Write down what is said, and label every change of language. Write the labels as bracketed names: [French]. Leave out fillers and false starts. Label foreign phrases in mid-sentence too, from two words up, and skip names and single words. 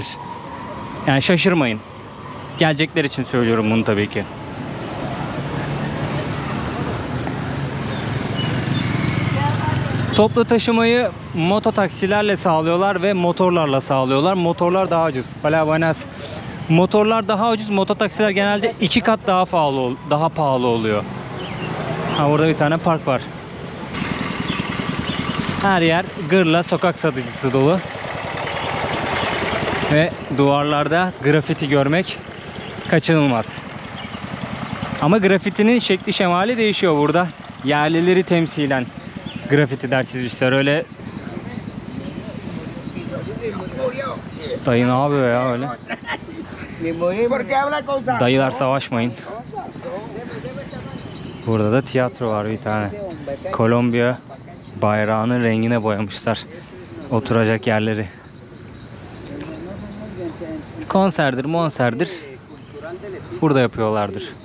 [Turkish] Yani şaşırmayın. Gelecekler için söylüyorum bunu tabii ki. Toplu taşımayı mototaksilerle sağlıyorlar ve motorlarla sağlıyorlar. Motorlar daha ucuz. [Spanish] Hola, buenas. [Turkish] Motorlar daha ucuz. Mototaksiler genelde 2 kat daha pahalı oluyor. Burada bir tane park var. Her yer gırla sokak satıcısı dolu. Ve duvarlarda grafiti görmek kaçınılmaz. Ama grafitinin şekli şemali değişiyor burada. Yerlileri temsilen grafitiler çizmişler. Öyle Dayı ne yapıyor ya öyle? [Spanish] Porque habla con [Turkish] Dayılar savaşmayın. Burada da tiyatro var bir tane. Kolombiya bayrağının rengine boyamışlar oturacak yerleri. Konserdir, monserdir. Burada yapıyorlardır.